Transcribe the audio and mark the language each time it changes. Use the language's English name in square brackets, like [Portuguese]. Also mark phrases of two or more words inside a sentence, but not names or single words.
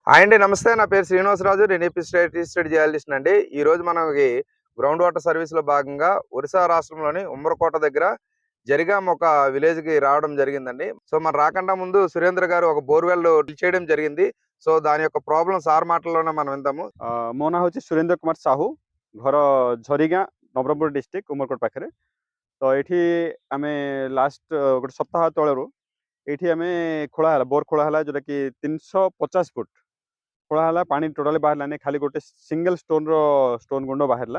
[Telugu] హాయ్ అండి. నమస్తే. నా పేరు శ్రీనివాసరాజు. నేను ఏపీ [English] State Geologist [Telugu] అండి. ఈరోజు మనకి [English] ground water [Telugu] సర్వీస్‌లో భాగంగా ఒరిస్సా రాష్ట్రంలోని ఉమ్మరకోట దగ్గర జరిగాం ఒక విలేజ్‌కి రావడం జరిగిందండి. సో, మనం రాకండా ముందు సురేంద్ర గారు ఒక [English] borewell drill [Telugu] చేయడం జరిగింది. సో, దాని యొక్క [English] problem sir [Telugu] మాటల్లోనే మనం విందాము. [Odia] ମୋ ନାଁ ହେଉଛି ସୁରେନ୍ଦ୍ର କୁମାର ସାହୁ। ଘର ଝରିଗାଁ, ନବରଙ୍ଗପୁର ଡିଷ୍ଟ୍ରିକ୍ଟ, ଉମରକୋଟ ପାଖରେ। ତ ଏଇଠି ଆମେ ଲାଷ୍ଟ ଗୋଟେ ସପ୍ତାହ ତଳରୁ ଏଇଠି ଆମେ ଖୋଳା ହେଲା, ବୋର୍ ଖୋଳା ହେଲା, ଯୋଉଟାକି 350 ଫୁଟ ଖୋଳା ହେଲା। ପାଣି ଟୋଟାଲି ବାହାରିଲାନି, ଖାଲି ଗୋଟେ [English] single stone [Odia] ଗୁଣ୍ଡ ବାହାରିଲା।